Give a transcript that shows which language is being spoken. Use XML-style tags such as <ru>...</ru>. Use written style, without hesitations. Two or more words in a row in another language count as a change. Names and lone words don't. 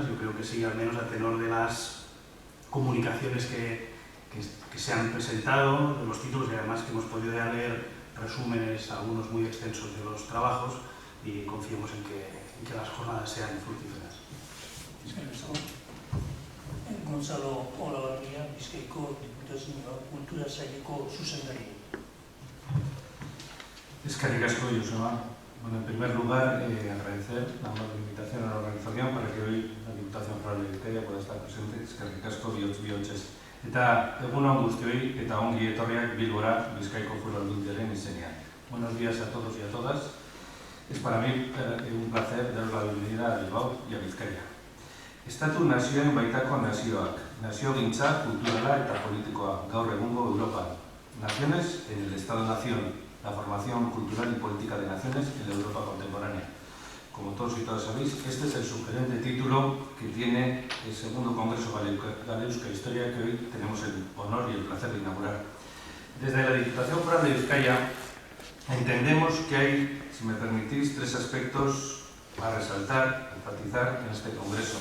<es>Yo creo que sí, al menos a tenor de las comunicaciones que se han presentado, de los títulos y además que hemos podido leer resúmenes, algunos muy extensos de los trabajos, y confiemos en que las jornadas sean fructíferas.</es> <eu>Gonzalo Olabarria, Bizkaiko Diputazioa Kultura Saileko zuzendari. Eskerrik asko, Joseba.</eu> <es>Bueno, en primer lugar, agradecer la invitación a la organización para que hoy la Diputación Foral de Bizkaia pueda estar presente.</es> <eu>Eskerrik asko, bihotz. Eta egun on guztioi eta ongi etorriak Bilbora Bizkaiko Foru Aldundiaren izenean.</eu> <es>Buenos días a todos y a todas. Es para mí un placer daros la bienvenida a Bilbao y a Bizkaia.</es> <eu>Estatu nazioen baitako nazioak, naziogintza, kulturala eta politikoa, gaur egungo Europan.</eu> <es>Naciones en el Estado-Nación, la formación cultural y política de naciones en la Europa contemporánea. Como todos y todas sabéis, este es el sugerente título que tiene el segundo Congreso Galeuska Historia que hoy tenemos el honor y el placer de inaugurar. Desde la Diputación Foral de Bizkaia entendemos que hay, si me permitís, tres aspectos a resaltar, enfatizar en este Congreso.</es>